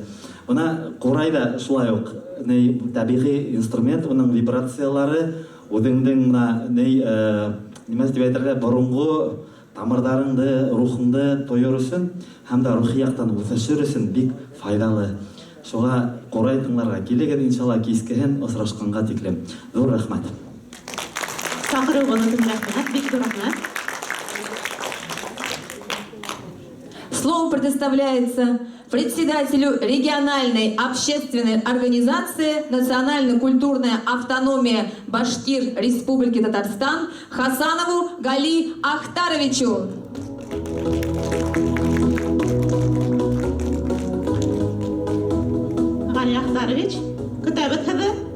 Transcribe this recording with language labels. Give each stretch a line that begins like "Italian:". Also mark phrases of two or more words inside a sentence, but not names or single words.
Bashkir: Бына Ҡурайҙа шулай уҡ табиғи инструмент, уның вибрациялары үҙеңдең нимә тип әйтергә, боронғо тамырҙарыңды, рухыңды тойор өсөн һәм дә рухи яҡтан үҫешер өсөн бик файҙалы. Шуға Ҡурай тыңларға килегеҙ, иншалла кискеһен осрашҡанға тиклем. Ҙур рәхмәт. Саҡырыуығыҙ өсөн рәхмәт, бик ҙур рәхмәт.
Russian: Слово предоставляется председателю региональной общественной организации «Национально-культурная автономия Башкир Республики Татарстан» Хасанову Гали Ахтаровичу.
Bashkir: Гали Ахтарович, көтәбеҙ һеҙҙе.